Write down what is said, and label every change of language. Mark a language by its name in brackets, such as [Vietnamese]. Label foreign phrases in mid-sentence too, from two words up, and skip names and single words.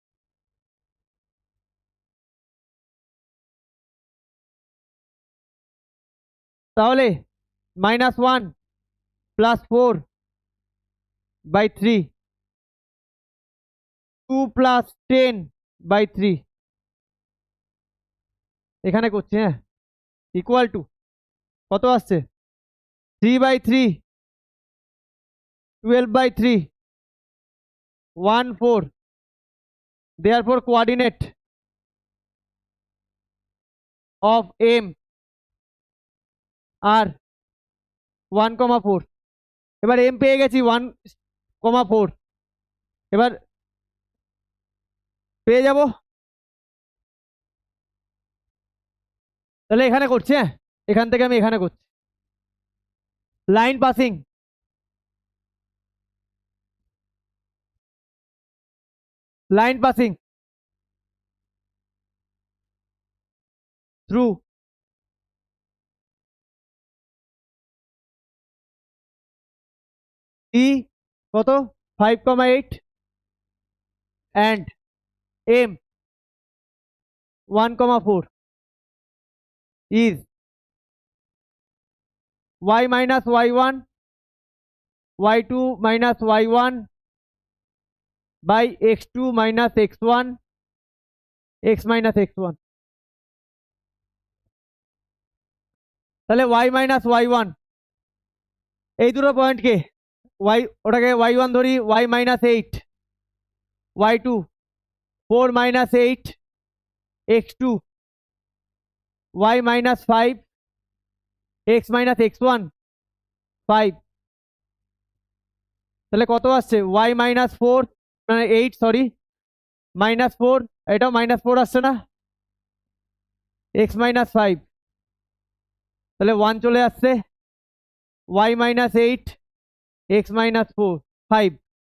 [Bangla] তাহলে -1 + 4/3, 2 + 10/3, এখানে করছি, হ্যাঁ, [English] equal to [Bangla] কত আসছে 3/3, 12/3, 1/4, [English] therefore coordinate of m আর 1,4। [Bangla] এবার m পেয়ে গেছি 1,4, এবার পেয়ে যাব, তাহলে এখানে করছি, হ্যাঁ, এখান থেকে আমি এখানে করছি। [English] line passing, line passing through e কত 5,8 and m 1,4 is y minus y1, y2 minus y1 by x2 minus x1, x minus x1। [Bangla] তাহলে [English] y minus y1 [Bangla] এই দুটো পয়েন্টকে y, ওটাকে y1 ধরি, [English] y minus 8, y2 4 minus 8, x2 y minus 5, x minus x1 5। [Bangla] তাহলে কত আসছে [English] y minus 4 [Bangla] মানে 8, সরি, [English] minus 4, [Bangla] এটাও minus 4 আসছে না, [English] x minus 5, [Bangla] তাহলে 1 চলে আসছে, [English] y minus 8, x minus 4 [Bangla] 5।